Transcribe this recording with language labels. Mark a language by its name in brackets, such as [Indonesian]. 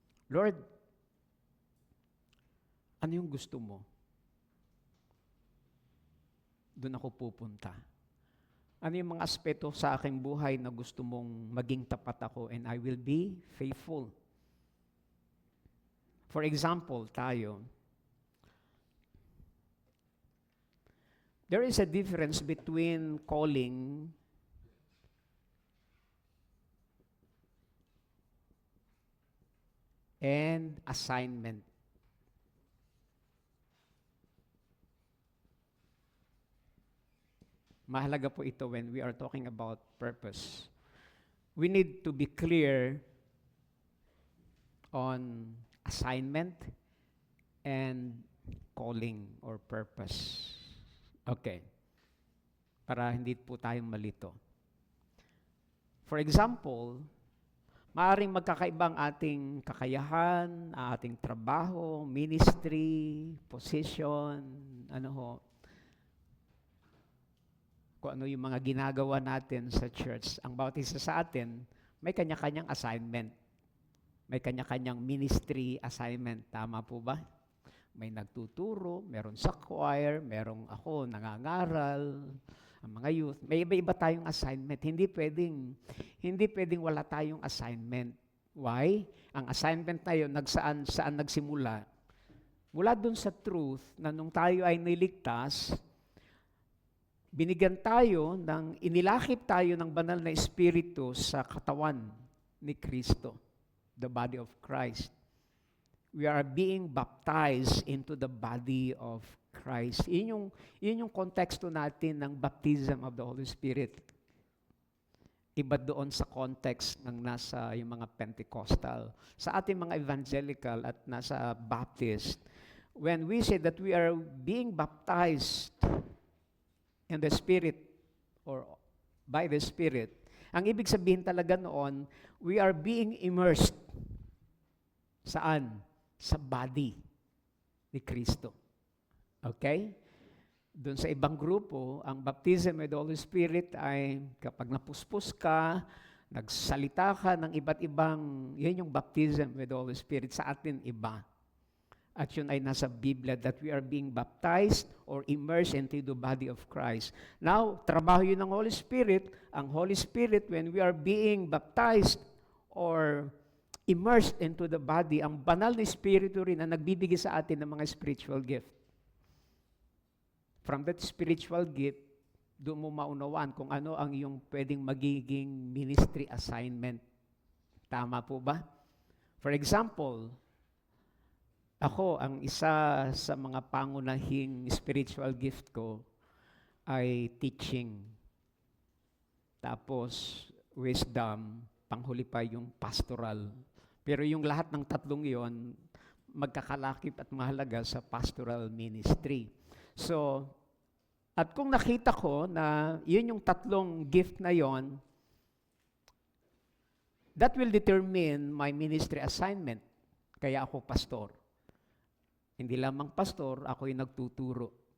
[Filipino] Lord, ano yung gusto mo? Doon ako pupunta. Ano yung mga aspeto sa aking buhay na gusto mong maging tapat ako [English] and I will be faithful? For example, tayo, there is a difference between calling and assignment. [Filipino] Mahalaga po ito [English] when we are talking about purpose. We need to be clear on assignment and calling or purpose. [Filipino] Okay. Para hindi po tayong malito. [English] For example, [Filipino] maaaring magkakaiba ang ating kakayahan, ang ating trabaho, ministry, position, ano ho, kung ano yung mga ginagawa natin sa church. Ang bawat isa sa atin, may kanya-kanyang assignment. May kanya-kanyang ministry assignment. Tama po ba? May nagtuturo, meron sa choir, merong ako, nangangaral, ang mga youth. May iba-iba tayong assignment. Hindi pwedeng wala tayong assignment. Why? Ang assignment na yun, saan nagsimula? Mula dun sa truth na nung tayo ay niligtas, binigyan tayo inilakip tayo ng banal na Espiritu sa katawan ni Kristo, [English] the body of Christ. We are being baptized into the body of Christ. [Filipino] Yun yung konteksto natin ng baptism of the Holy Spirit. Iba doon sa context ng nasa yung mga Pentecostal. Sa ating mga evangelical at nasa Baptist, [English] when we say that we are being baptized in the Spirit or by the Spirit, [Filipino] ang ibig sabihin talaga noon, [English] we are being immersed. [Filipino] Saan? Sa body ni Kristo. Okay? Doon sa ibang grupo, ang baptism with the Holy Spirit ay kapag napuspos ka, nagsalita ka ng iba't ibang, yan yung baptism with the Holy Spirit. Sa atin, iba. At yun ay nasa Biblia [English] that we are being baptized or immersed into the body of Christ. [Filipino] Now, trabaho yun ng Holy Spirit. Ang Holy Spirit, [English] when we are being baptized or immersed into the body, [Filipino] ang banal na Espiritu rin ang nagbibigay sa atin ng mga spiritual gift. [English] From that spiritual gift, [Filipino] doon mo maunawaan kung ano ang iyong pwedeng magiging ministry assignment. Tama po ba? [English] For example, [Filipino] ako, ang isa sa mga pangunahing spiritual gift ko ay teaching. Tapos, wisdom, panghuli pa yung pastoral. Pero yung lahat ng tatlong yon magkakalakip at mahalaga sa pastoral ministry. So, at kung nakita ko na yun yung tatlong gift na yon, [English] that will determine my ministry assignment. [Filipino] Kaya ako pastor. Hindi lamang pastor, ako'y nagtuturo.